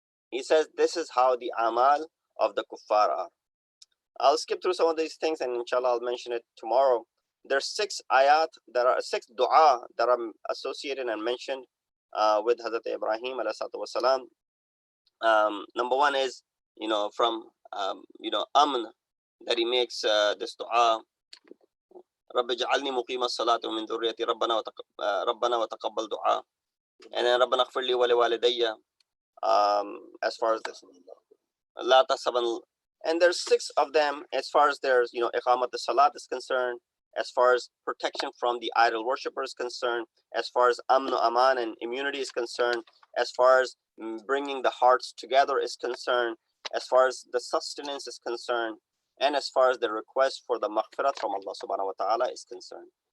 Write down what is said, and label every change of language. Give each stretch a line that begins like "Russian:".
English: He says this is how the amal of the kuffar are. I'll skip through some of these things, and inshallah I'll mention it tomorrow. There's 6 ayat, there are 6 dua that are associated and mentioned with Hazrat Ibrahim alayhi salatu wasalam. Number 1 is from amn, that he makes this dua.
Arabic: رب اجعلني مقيم الصلاة ومن ذريتي ربنا وتقبل دعاء.
English: And then
Arabic: ربنا اغفر لي ولوالدي,
English: as far as this
Arabic: لا تحسبن.
English: And there's 6 of them as far as there's إقامة الصلاة is concerned, as far as protection from the idol worshippers is concerned, as far as amn aman and immunity is concerned, as far as bringing the hearts together is concerned, as far as the sustenance is concerned, and as far as the request for the maghfirat from Allah subhanahu wa ta'ala is concerned.